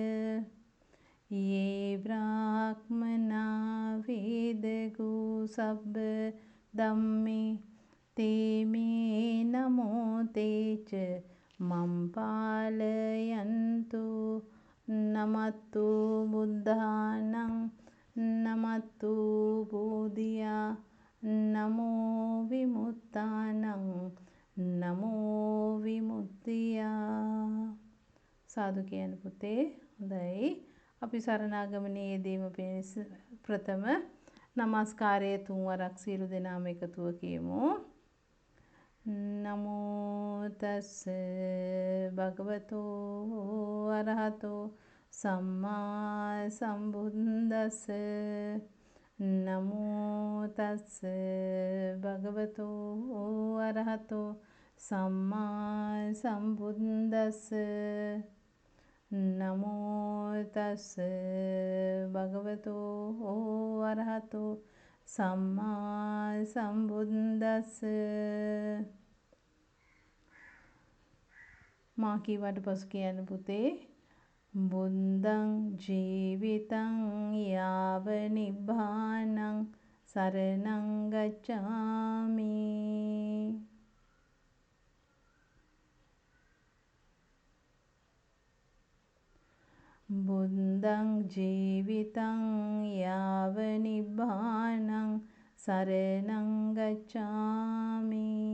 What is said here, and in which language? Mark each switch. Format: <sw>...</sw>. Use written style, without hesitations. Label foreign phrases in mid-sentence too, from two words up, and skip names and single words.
<pi>යේ බ්‍රාහ්මනා වේදගු සබ්බ ධම්මේ තේමේ නමෝ තේච මම් පාලයන්තු නමත්තු බුද්ධානං නමත්තු බෝධියා නමෝ විමුක්තානං</pi> <si>සාදු කියන පුතේ. හොඳයි. අපි සරණාගමනයේ යෙදීම පිණිස ප්‍රථම නමස්කාරයේ 3 වරක් සියලු දෙනාම එකතුව කියමු.</si> <pi>නමෝ තස්ස භගවතෝ අරහතෝ සම්මා සම්බුද්දස්ස. නමෝ තස්ස භගවතෝ අරහතෝ සම්මා සම්බුද්දස්ස. නමෝ තස්ස භගවතෝ අරහතෝ සම්මා සම්බුද්දස්ස.</pi> <si>මා කීවට පසු කියන්න පුතේ.</si> <pi>බුද්ධං ජීවිතං යාව නිබ්බානං සරණං ගච්ඡාමි. බුද්ධං ජීවිතං යාව නිබ්බානං සරණං ගච්ඡාමි.</pi>